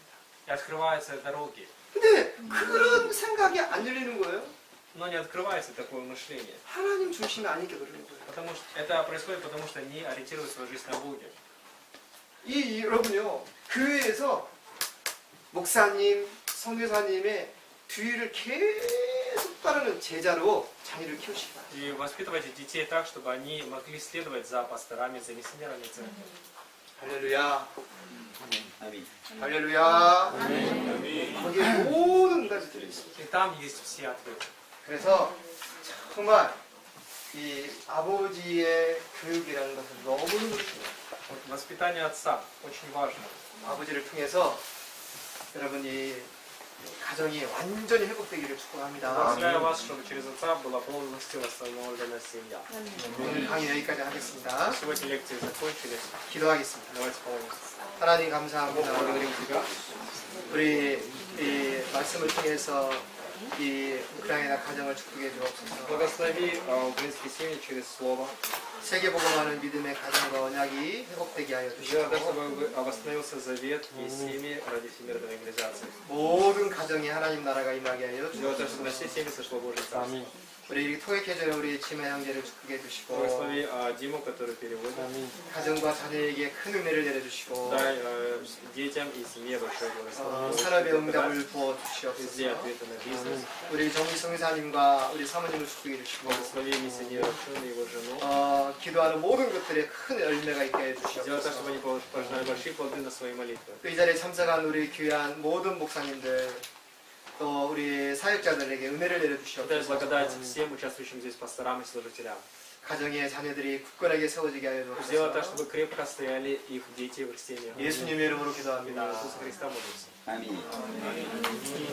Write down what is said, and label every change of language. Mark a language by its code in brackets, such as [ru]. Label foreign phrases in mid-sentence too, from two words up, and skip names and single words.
[ru] И открываются дороги. [ko] 근데 그런 생각이 안 열리는 거예요. [ru] Но не открывается такое мышление. [ko] 하나님 중심이 아니게 그러는 거예요. [ru] Потому что это происходит, потому что не ориентируют свою жизнь на Боге. [ko] 여러분요 교회에서 목사님, 성교사님의 뒤를 계속 따르는 제자로 자녀를 키우시기 바랍니다. [ru] И воспитывайте детей так, чтобы они могли следовать за пасторами, за миссионерами церкви. [ko] 할렐루야. [ru] Аминь. [ko] 할렐루야. [ru] Аминь. [ko] 거기에 모든 응답이 들어있습니다. [ru] И там есть все ответы. [ko] 그래서 정말 이 아버지의 교육이라는 것은 너무너무 중요해요. [ru] Вот воспитание отца очень важно. [ko] 아버지를 통해서 여러분이 가정이 완전히 회복되기를 축복합니다. [ru] Благословляю вас, чтобы через отца была полностью восстановлена семья. [ko] 오늘 강의 여기까지 하겠습니다. [ru] Сегодня лекции закончились. [ko] 기도하겠습니다. [ru] Давайте помолимся. [ko] 하나님 감사합니다. 우리 이 말씀을 통해서 이 우크라이나 가정을 축복해 주옵소서. [ru] Благослови украинские семьи через слово. [ko] 세계복음하는 믿음의 가정과 언약이 회복되게 하여 [ru] Сделай так, [ko] 주시옵소서. [ru] чтобы восстановился завет и семьи ради всемирной евангелизации. [ko] 모든 가정에 하나님 나라가 임하게 하여 [ru] Сделай так, [ko] 주옵소서. [ru] чтобы на все семьи сошло Божье Царство. [ko] 우리 토익해주는 우리 치매 형제를 축복해 주시고 [ru] Благослови Диму, который переводит. [ko] 가정과 자녀에게 큰 은혜를 내려주시고 [ru] Дай детям и семье большое благословение. [ko] 산업의 응답을 부어 [ru] Везде [ko] 주시옵소서. [ru] ответы на бизнес. [ko] 우리 정기성 회사님과 우리 사모님을 축복해 주시고 [ru] Благослови миссионера Шуна и его жену. [ko] 기도하는 모든 것들에 큰 열매가 있게 해 [ru] Сделай так, чтобы [ko] 주시옵소서. [ru] они пожинали большие плоды на свои молитвы. [ko] 이 자리에 참석한 우리 귀한 모든 목사님들 또 우리 사역자들에게 은혜를 [ru] Дай [ko] 내려주시옵소서. [ru] благодать всем участвующим здесь пасторам и служителям. [ko] 가정의 자녀들이 굳건하게 세워지게 하여 [ru] Сделай так, [ko] 주옵소서. [ru] чтобы крепко стояли их дети в растениях. [ko] 예수님의 이름으로 [ru] В имя [ko] 기도합니다. [ru] Иисуса Христа молимся. Аминь.